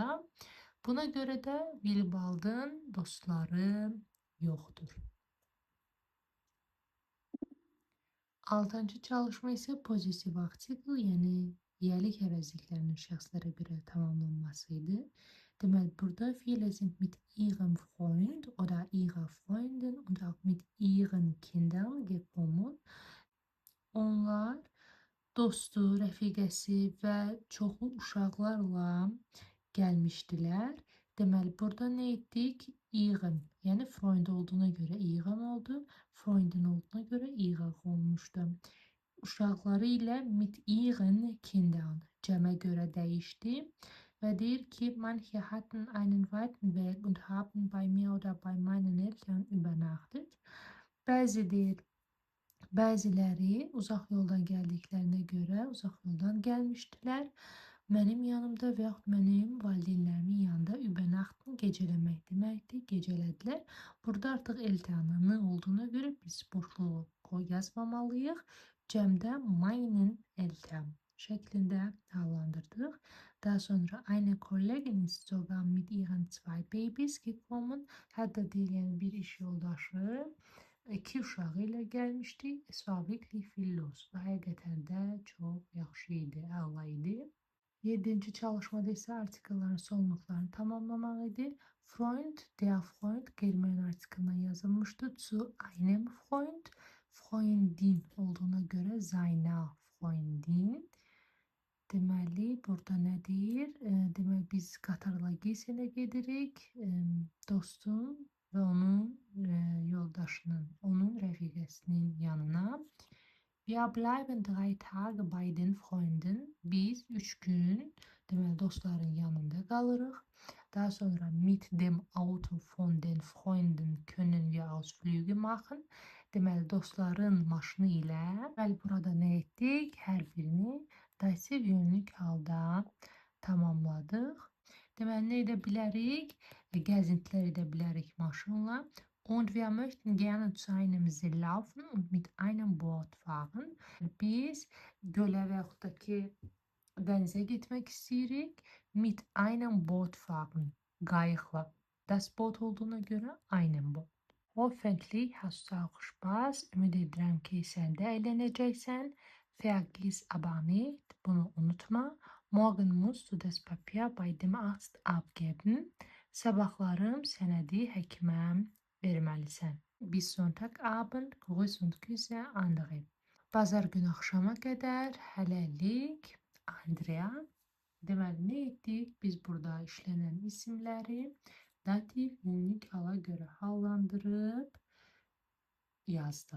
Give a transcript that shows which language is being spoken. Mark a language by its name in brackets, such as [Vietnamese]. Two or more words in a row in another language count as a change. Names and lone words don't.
[Azerbaijani] Buna görə də Wilbaldın dostları yoxdur. 6-cı çalışma isə pozitiv artikl, yəni yiyəlik əvəzliklərinin şəxslərə görə tamamlanması idi. Deməli, burada [German] viele sind mit ihrem Freund oder ihrer Freundin und auch mit ihren Kindern gekommen. [Azerbaijani] Onlar dostu, rəfiqəsi və çoxlu uşaqlarla gəlmişdilər. Deməli, burada nə etdik? İğən, yəni Freund olduğuna görə İğən oldu. Freundin olduğuna görə İğən olmuşdu. Uşaqları ilə [German] mit ihren Kindern [Azerbaijani] cəmə görə dəyişdi və deyir ki, [German] manche hatten einen weiten Weg und haben bei mir oder bei meinen Eltern übernachtet. [Azerbaijani] Bəziləri uzaq yoldan gəldiklərinə görə uzaq yoldan gəlmişdilər. Mənim yanımda və yaxud mənim valideynlərimin yanında übernachten gecələmək deməkdir, gecələdilər. Burada artıq Eltern'ın olduğuna görə biz boşluğu yazmamalıyıq. Cəmdə [German] meinen Eltern [Azerbaijani] şəklində hallandırdıq. Daha sonra [German] eine Kollegin ist sogar mit ihren 2 Babys gekommen. [Azerbaijani] Hətta deyir, yəni bir iş yoldaşı 2 uşağı ilə gəlmişdi. [German] Es war wirklich viel los. [Azerbaijani] Və həqiqətən də çox yaxşı idi, əla idi. 7-ci çalışmada isə artikellərin sonluqlarını tamamlamaq idi. [German] Freund, der Freund [Azerbaijani] qeyri-müəyyən artikeldən yazılmışdı. [German] Zu einem Freund, Freundin [Azerbaijani] olduğuna görə [German] seiner Freundin. [Azerbaijani] Deməli, burada nə deyir? Deməli, biz qatarla giysilə gedirik. Dostum və onun yoldaşının, onun rəfiqəsinin yanına. [German] Wir bleiben 3 Tage bei den Freunden. [Azerbaijani] Biz 3 gün, deməli, dostların yanında qalırıq. Daha sonra [German] mit dem Auto von den Freunden können wir Ausflüge machen. [Azerbaijani] Deməli, dostların maşını ilə, deməli, burada nə etdik? Hər birini dassiv yönlük halda tamamladıq. Deməli, nə edə bilərik? Gəzintilər edə bilərik maşınla. [German] Und wir möchten gerne zu einem See laufen und mit einem Boot fahren. [Azerbaijani] Biz gölə və yaxud da ki, dənizə getmək istəyirik. [German] Mit einem Boot fahren. Qayıqla. Das Boot [Azerbaijani] olduğuna görə [German] einem Boot. Hoffentlich hast du auch Spaß. [Azerbaijani] Ümid edirəm ki, sən də əylənəcəksən. [German] Vergiss aber nicht, [Azerbaijani] bunu unutma. [German] Morgen musst du das Papier bei dem Arzt abgeben. [Azerbaijani] Sabahlarım sənədi həkimə verməlisən. [German] Bis Sonntagabend, Grüß und Küsse, Andre. [Azerbaijani] Bazar günü axşama qədər hələlik, Andrea. Deməli, nə etdik? Biz burada işlənən isimləri dativ yönlük hala görə hallandırıb yazdıq.